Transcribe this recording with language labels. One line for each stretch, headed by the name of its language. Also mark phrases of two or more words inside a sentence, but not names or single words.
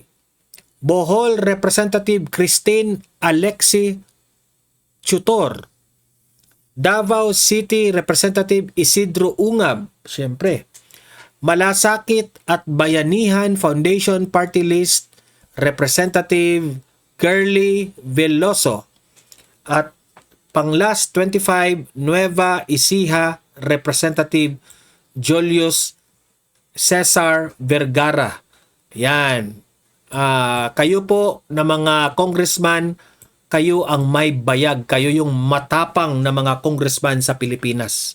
Filipino: Bohol Representative Christine Alexi Chutor. Davao City Representative Isidro Ungab, siyempre. Malasakit at Bayanihan Foundation Party List Representative Girly Veloso. At panglas 25 Nueva Ecija Representative Julius Cesar Vergara. Yan. Kayo po na mga congressman, kayo ang may bayag, kayo yung matapang na mga congressman sa Pilipinas.